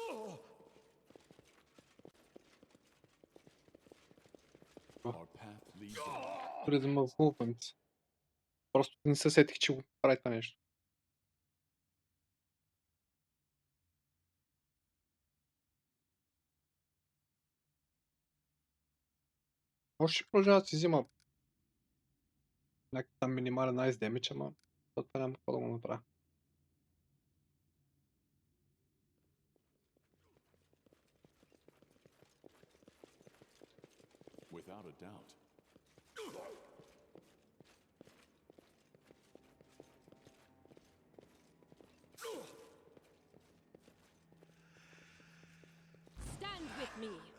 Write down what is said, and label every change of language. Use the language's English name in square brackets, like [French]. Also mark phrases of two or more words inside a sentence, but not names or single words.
[English] Freedom of movement. [Bulgarian] Просто не се сетих, че го прави това нещо. Може ще продължава да си взима някакъв там минимален [English] ice damage, [Bulgarian] ама това няма какво да го направя. [English] Without a doubt. Stand with me.